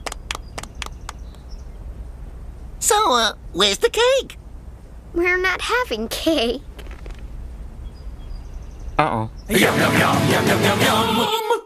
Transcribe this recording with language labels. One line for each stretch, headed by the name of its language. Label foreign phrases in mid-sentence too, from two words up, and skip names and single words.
English: So, where's the cake? We're not having cake. Uh-oh. Yum, yum, yum, yum, yum, yum, yum.